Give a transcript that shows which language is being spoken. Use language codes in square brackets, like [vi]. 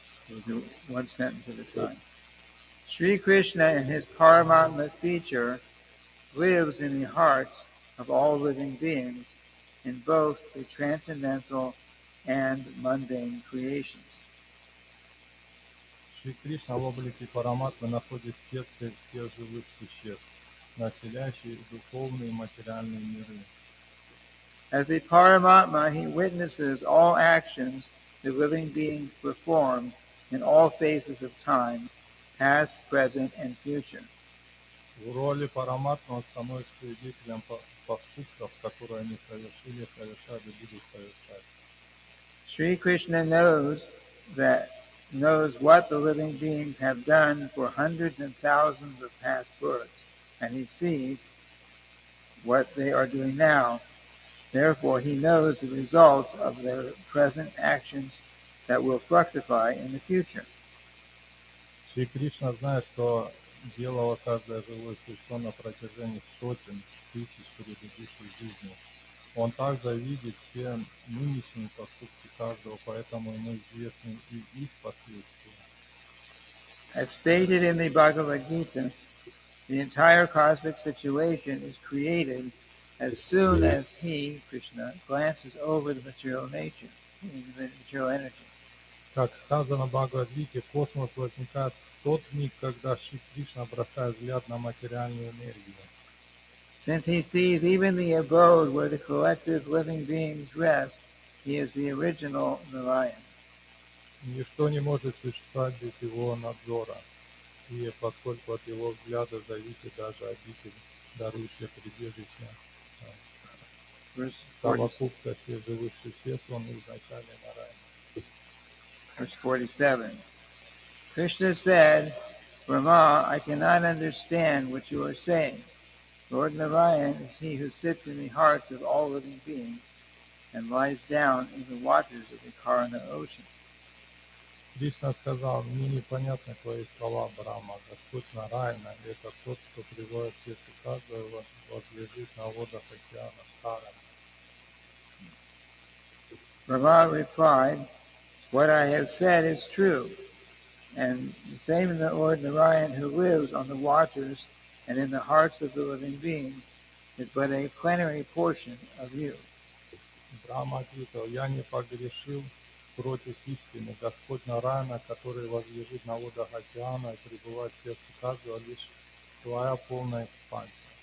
[en] We'll do one sentence at a time. Sri Krishna in his Paramatma feature lives in the hearts of all living beings in both the transcendental and mundane creations. [ru] Шри Кришна в облике Параматмы находится в сердце всех живых существ, населяющих духовные и материальные миры. [en] As a Paramatma, he witnesses all actions the living beings perform in all phases of time, past, present, and future. [ru] В роли Параматмы он становится свидетелем поступков, которые они совершили, совершают и будут совершать. [en] Sri Krishna knows what the living beings have done for hundreds and thousands of past births, and he sees what they are doing now. Therefore, he knows the results of their present actions that will fructify in the future. [ru] Шри Кришна знает, что делало каждое живое существо на протяжении сотен тысяч предыдущих жизней. Он также видит все нынешние поступки каждого, поэтому ему известны и их последствия. [en] As stated in the Bhagavad Gita, the entire cosmic situation is created as soon as he, Krishna, glances over the material nature, the material energy. [ru] Как сказано в Бхагавад-гите, космос возникает в тот миг, когда Шри Кришна бросает взгляд на материальную энергию. [en] Since he sees even the abode where the collective living beings rest, he is the original Narayan. [ru] Ничто не может существовать без его надзора, и поскольку от его взгляда зависит даже обитель, дарующая прибежище совокупства всех живых существ, он изначально Нараяна. [en] Verse 47. Krishna said, Brahma, I cannot understand what you are saying. Lord Narayan is he who sits in the hearts of all living beings and lies down in the waters of the Karana ocean. [ru] Кришна сказал, мне непонятны твои слова, Брахма. Господь Нараяна – это тот, кто пребывает в сердце каждого, возлежит на водах океана Карана. [en] Brahma replied, what I have said is true, and the same in the Lord Narayan who lives on the waters and in the hearts of the living beings is but a plenary portion of you. [ru] Брахма ответил, я не погрешил против истины. Господь Нараяна, который возлежит на водах океана и пребывает в сердце каждого, лишь твоя полная экспансия.